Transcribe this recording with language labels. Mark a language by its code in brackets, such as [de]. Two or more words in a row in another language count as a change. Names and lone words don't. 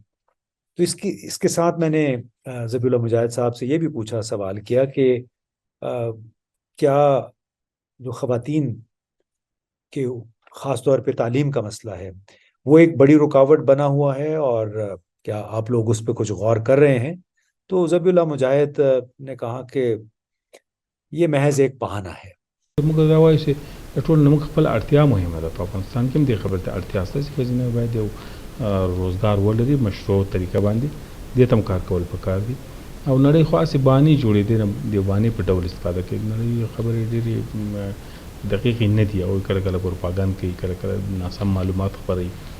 [ur] تو اس کے ساتھ میں نے ذبیح اللہ مجاہد صاحب سے یہ بھی پوچھا، سوال کیا کہ کیا جو خواتین کے خاص طور پہ تعلیم کا مسئلہ ہے وہ ایک بڑی رکاوٹ بنا ہوا ہے، اور کیا آپ لوگ اس پہ کچھ غور کر رہے ہیں؟ تو ذبیح اللہ مجاہد نے کہا کہ یہ محض ایک بہانہ ہے. [ps] موږ دا وایو چې د ټول نه موږ خپل اړتیا مهمه ده. په افغانستان کې هم دې خبرې ته اړتیا شته چې ښځینه باید یو روزګار ولري، مشروع طریقه باندې دې ته هم کار کول پکار دي. او نړۍ خو هسې بانې جوړېدې نه، د بانې په ډول استفاده کوي. نړۍ خبرې ډېرې دقیقې نه دي، او کله کله پروپاګند کوي، کله کله ناسم معلومات خپروي.